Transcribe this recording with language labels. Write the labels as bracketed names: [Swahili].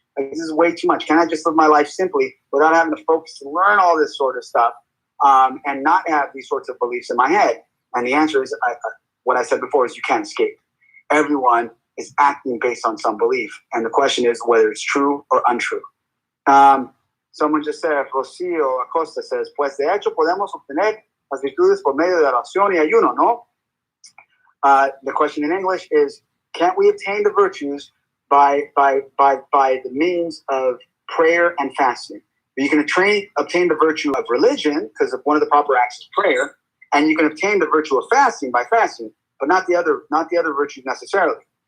[English] Like, this is way too much. Can I just live my life simply without having to focus to learn all this sort of stuff and not have these sorts of beliefs in my head? And the answer is what I said before is you can't escape. Everyone is acting based on some belief. And the question is whether it's true or untrue. Someone just said, [Spanish] Rocio Acosta says, pues de hecho podemos obtener las virtudes por medio de oración y ayuno, ¿no? [English] The question in English is, can't we obtain the virtues by the means of prayer and fasting? But you can obtain the virtue of religion because of one of the proper acts is prayer, and you can obtain the virtue of fasting by fasting, but not the other virtues necessarily.